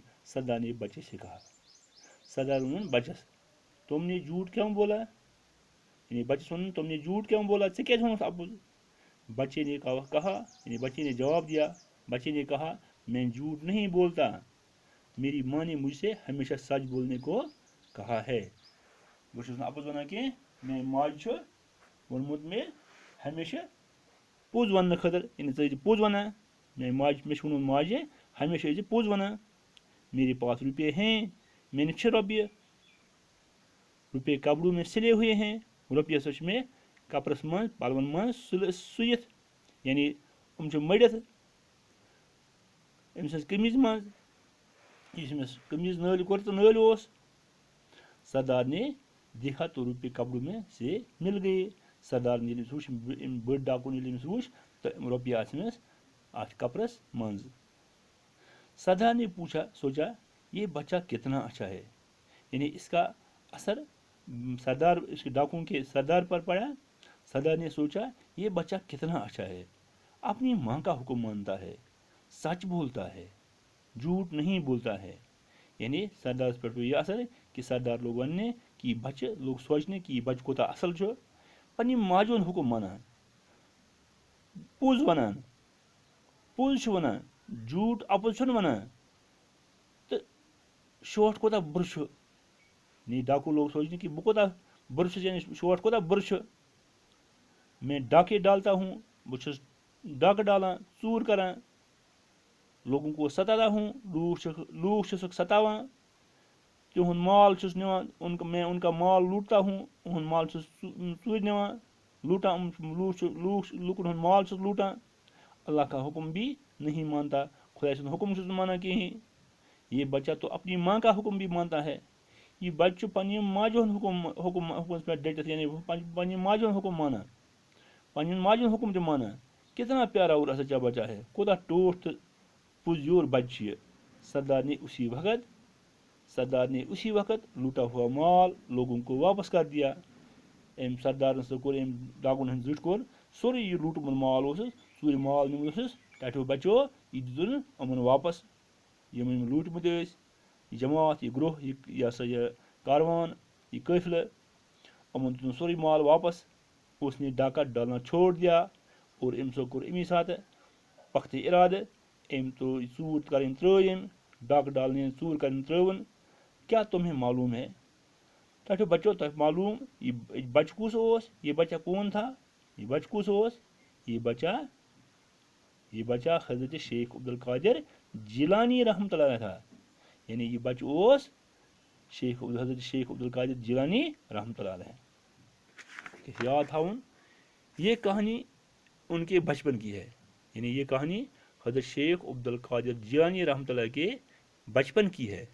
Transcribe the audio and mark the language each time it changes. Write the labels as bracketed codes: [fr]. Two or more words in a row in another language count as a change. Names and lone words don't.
[hi] सरदार ने बच्चे से कहा, सरदार उन्होंने बच्चस, तुमने झूठ क्यों बोला, यानी बच्चे सुन तुमने झूठ क्यों बोला, [ks] से क्या अपुज। [hi] बच्चे ने कहा, यानी बच्चे ने जवाब दिया, बच्चे ने कहा मैं झूठ नहीं बोलता, मेरी माँ ने मुझसे हमेशा सच बोलने को कहा है। [ks] बस अपुज वन कि मे माज वोनमुत मे हमेशा पोज वन खतर, यानी पोज वन, मे माज मे वोन माजे हमेशा पोज वन, [hi] मेरे पास रुपये हैं, मैंने 6 रुपये, रुपये कपड़ों में सिले हुए हैं, [ks] रुपये सच में कपरस मन पलवन मन सुयत, यानी मड़ित अमिस कमीज मज, कमीज नल कोर तो नल ओस। [hi] सरदार ने देखा तो रुपये कपड़ों में से मिल गए। [ks] सरदार ने वुच बड़ डाकू ने वुच तो रुपये आसमिस अथ कपरस मंज। [hi] सरदार ने पूछा, सोचा ये बच्चा कितना अच्छा है, यानी इसका असर सरदार इसके डाकुओं के सरदार पर पड़ा। सरदार ने सोचा ये बच्चा कितना अच्छा है, अपनी माँ का हुक्म मानता है, सच बोलता है, झूठ नहीं बोलता है। यानी सरदार पर यह असर कि [ks] सरदार लोग वन कि बच्चे लोग सोचने कि बच्चे कोता असल छो, पन्नी माजोन हुक्म मानान, पोज वनान, पोज छ वनान, झूठ अपुज छुन वनान, तो शोट कोता बुर छ। नहीं डाकू लोग सोचने कि बह कोता बुर छ, यानी शोट कोता बुर छ। [hi] मैं डाके डालता हूँ, [ks] बह डाक डाला, चूर करा, [hi] लोगों को सताता हूँ, [ks] लोग सतावा, तिहुन माल निवान, [hi] मैं उनका माल लूटता हूँ, [ks] उन माल चूर निवान, लूटा, लुकन हुन माल लूटा। [hi] अल्लाह का हुक्म भी नहीं मानता, [ks] खुदा से हुक्म माना कहीं। [hi] ये बच्चा तो अपनी माँ का हुक्म भी मानता है। [ks] ये बच्चो पन्नी माजोन हुक्म पे डटित, यानी पन्नी माजोन हुक्म माना, पन्नी माजोन हुक्म तो माना। [hi] कितना प्यारा और सच्चा बच्चा है, [ks] कोदा टोट पुजोर बच्चे। [hi] सरदार ने उसी वक्त लूटा हुआ माल लोगों को वापस कर दिया। [ks] एम सरदार कोर एम डाकुन हन जुट कोर सोरे ये लूटमुत माल सूर माल निमुत टो बचो यह दितुन अमन वापस, यम लूटमुत यह जमात, यह ग्रोह, यह सा यह कारवान, यह काफिला, अमन दितुन सोरे माल वापस। [hi] उसने डाका डालना छोड़ दिया और [ks] अम सो कोर अमी साथ पख्त इराद, अम तो चूर कर त्रम, डाक डालने चूर कर त्रवन। [hi] क्या तुम्हें मालूम है, [ks] तो बच्चों तक मालूम ये बच कुस ओस, [hi] ये बच्चा कौन था, [ks] ये बच कुस ओस, [hi] ये बच्चा हजरत शेख अब्दुल कादिर जिलानी रहमतुल्लाह अलैह था। [ks] यानी ये बच ओस हजरत शेख अब्दुल कादिर जिलानी रहमतुल्लाह अलैह। याद थाउन [hi] ये कहानी उनके बचपन की है, यानी ये कहानी हजरत शेख अब्दुल कादिर जिलानी रहमतुल्लाह के बचपन की है।